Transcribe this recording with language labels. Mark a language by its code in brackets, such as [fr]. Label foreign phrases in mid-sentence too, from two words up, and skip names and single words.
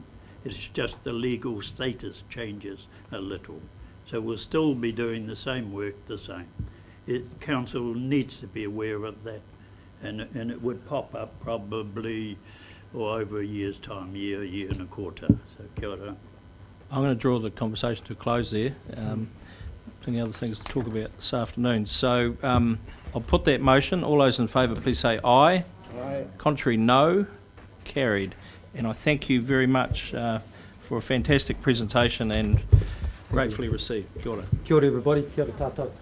[en] It's just the legal status changes a little. So we'll still be doing the same work the same. Council needs to be aware of that, and it would pop up probably over a year's time, year and a quarter. So [mi] kia ora. [en] I'm going to draw the conversation to a close there. Plenty of other things to talk about this afternoon. So I'll put that motion. All those in favour, please say aye. Aye. Contrary, no. Carried. And I thank you very much for a fantastic presentation and gratefully received. [mi] Kia ora. Kia ora everybody, kia ora tātou.